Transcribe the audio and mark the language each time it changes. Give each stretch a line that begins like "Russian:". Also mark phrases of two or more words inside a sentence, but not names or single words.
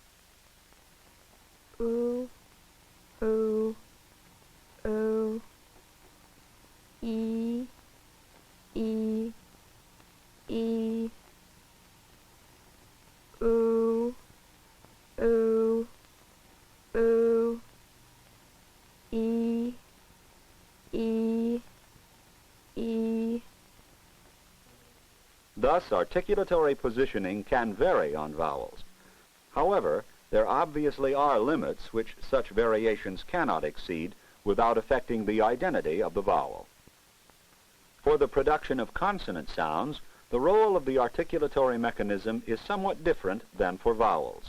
English: U, U, U, E, E, E, U, U, U, E, E, E. Thus, articulatory positioning can vary on vowels. However, there obviously are limits which such variations cannot exceed without affecting the identity of the vowel. For the production of consonant sounds, the role of the articulatory mechanism is somewhat different than for vowels.